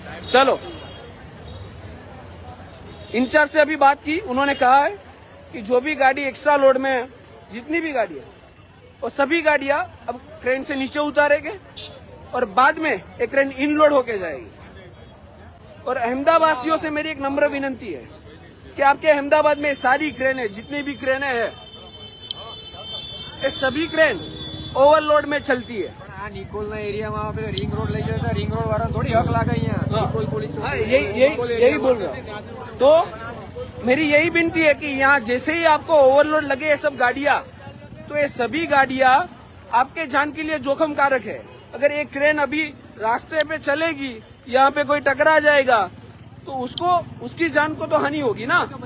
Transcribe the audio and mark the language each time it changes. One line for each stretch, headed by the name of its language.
Hindi: चलो, इंचार्ज से अभी बात की, उन्होंने कहा है कि जो भी गाड़ी एक्स्ट्रा लोड में है, जितनी भी गाड़ी है वो सभी गाड़ियां अब क्रेन से नीचे उतारेंगे और बाद में एक क्रेन इनलोड होके जाएगी। और अहमदाबादियों से मेरी एक नम्र विनंती है कि आपके अहमदाबाद में सारी क्रेनें, जितनी भी क्रेनें हैं, ये सभी क्रेन ओवरलोड में चलती है।
Gujarati: નિકોલના એરિયામાં આપણે રિંગ રોડ લઈ જતા, રિંગ રોડ વાળા થોડી હક લાગે અહીંયા। નિકોલ પોલીસ
Hindi: यही बोल रहा हूँ। तो मेरी यही विनती है कि यहाँ जैसे ही आपको ओवरलोड लगे ये सब गाड़ियां, तो ये सभी गाड़ियां आपके जान के लिए जोखिम कारक है। अगर एक क्रेन अभी रास्ते पे चलेगी, यहाँ पे कोई टकरा जाएगा तो उसकी जान को तो हानि होगी ना।